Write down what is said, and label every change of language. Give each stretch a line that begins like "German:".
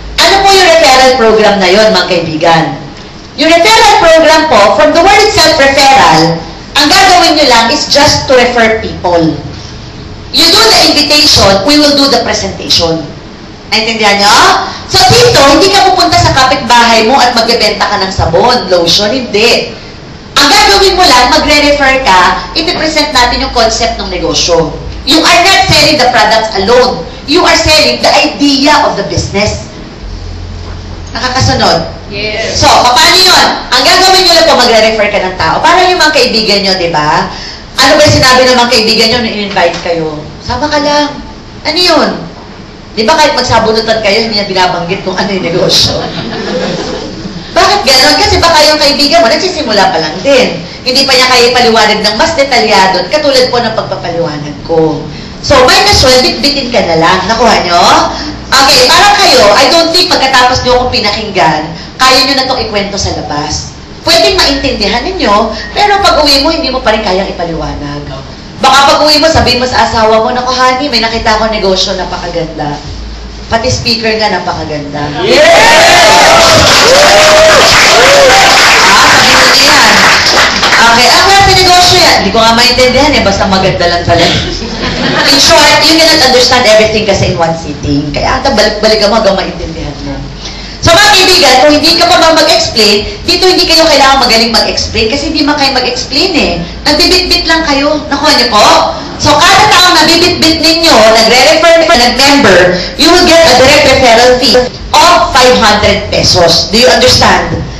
Filipino: Ano po yung referral program na yon, mga kaibigan? Yung referral program po, from the word itself, referral, ang gagawin nyo lang
English: is just to refer people. You do the invitation, we will do the presentation.
Filipino: Naintindihan nyo? So dito, hindi ka pupunta sa kapitbahay mo at magbebenta ka ng sabon, lotion, hindi. Ang gagawin mo lang, magre-refer ka, ipipresent natin yung concept ng negosyo.
English: You are not selling the products alone. You are selling the idea of the business.
Filipino: Nakakasunod?
English: Yes.
Filipino: So, paano yun? Ang gagawin nyo lang po, magre-refer ka ng tao. Para yung mga kaibigan nyo, di ba? Ano ba yung sinabi ng mga kaibigan nyo na in-invite kayo? Sama ka lang. Ano yun? Di ba kahit magsabunutan kayo, hindi niya binabanggit kung ano yung negosyo? Bakit gano'n? Kasi baka yung kaibigan mo, nagsisimula pa lang din. Hindi pa niya kayo paliwanag ng mas detalyado, katulad po ng pagpapaliwanag ko. So, might as well, bit-bitin ka na lang. Nakuha nyo? Okay, para kayo,
English: I don't think
Filipino: pagkatapos nyo akong pinakinggan, kaya nyo na itong ikwento sa labas. Pwedeng maintindihan ninyo, pero pag uwi mo, hindi mo pa rin kayang ipaliwanag. Baka pag uwi mo, sabihin mo sa asawa mo, naku honey, may nakita ko negosyo, napakaganda. Pati speaker nga, napakaganda. Sabihin mo yan. Okay, ang klase negosyo yan. Hindi ko nga maintindihan eh, basta maganda lang talaga.
English: In short, you cannot understand everything kasi in one sitting.
Filipino: Kaya ata balik-balik ka mo hanggang maintindihan mo. So mga kaibigan, kung hindi ka pa mag-explain, dito hindi kayo kailangan magaling mag-explain kasi hindi man kayo mag-explain eh. Nagbibit-bit lang kayo. Nakuha niyo po? So kada taong nabibit-bit ninyo, nagre-refer, nag-member,
English: you will get a direct referral fee of 500 pesos. Do you understand?